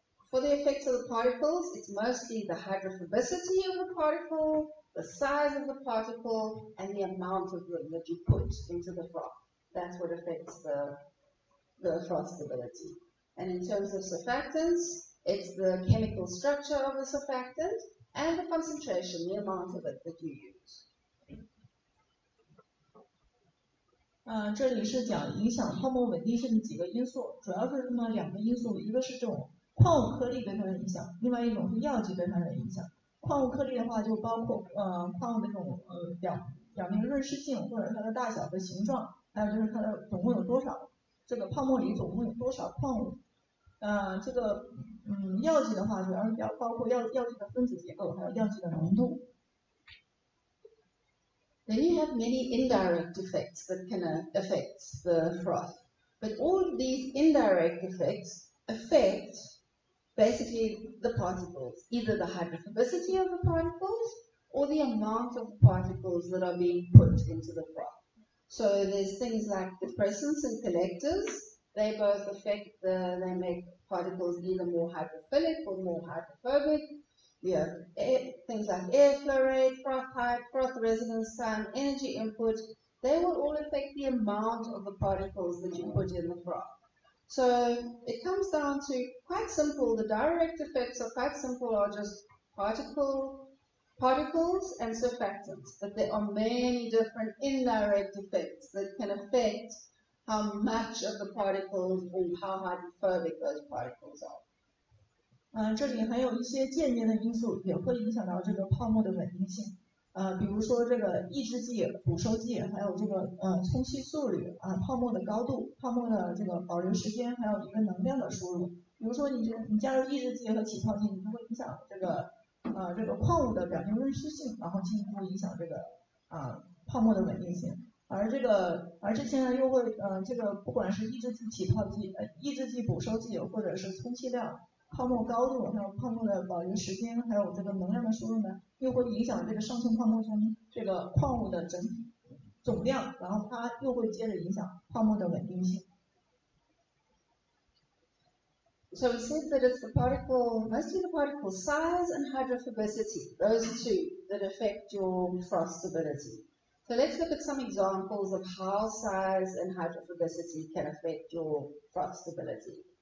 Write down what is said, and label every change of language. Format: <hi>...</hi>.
<en>For the effects of the particles, it's mostly the hydrophobicity of the particle, the size of the particle, and the amount of them that you put into the froth. That's what affects the froth stability. And in terms of surfactants, it's the chemical structure of the surfactant and the concentration, the amount of it that you use.</en> <zh>这里是讲影响泡沫稳定性的几个因素，主要是这么两个因素，一个是这种矿物颗粒对它的影响，另外一种是药剂对它的影响。矿物颗粒的话，就包括矿物的这种表面润湿性，或者它的大小和形状，还有就是它的总共有多少，这个泡沫里总共有多少矿物。这个药剂的话，主要是包括药剂的分子结构，还有药剂的浓度。</zh> <en>Then you have many indirect effects that can affect the froth. But all of these indirect effects affect basically the particles, either the hydrophobicity of the particles or the amount of particles that are being put into the froth. So there's things like depressants and collectors. They both affect they make particles either more hydrophilic or more hydrophobic. You have things like air flow rate, froth height, froth residence time, energy input. They will all affect the amount of the particles that you put in the froth. So it comes down to quite simple. The direct effects are quite simple, are just particles and surfactants. But there are many different indirect effects that can affect how much of the particles or how hydrophobic those particles are.</en> <zh>这里还有一些间接的因素也会影响到这个泡沫的稳定性，比如说这个抑制剂、捕收剂，还有这个充气速率泡沫的高度、泡沫的这个保留时间，还有一个能量的输入。比如说你加入抑制剂和起泡剂，你就会影响这个这个矿物的表面温湿性，然后进一步影响这个泡沫的稳定性。而这些呢又会这个不管是抑制剂起泡剂、抑制剂捕收剂，或者是充气量、泡沫高度，还有泡沫的保留时间，还有这个能量的输入呢，又会影响这个上层泡沫中这个矿物的整体总量，然后它又会接着影响泡沫的稳定性。</zh> <en>So we said that it's mostly the particle size and hydrophobicity, those two that affect your frost stability. So let's look at some examples of how size and hydrophobicity can affect your frost stability.</en>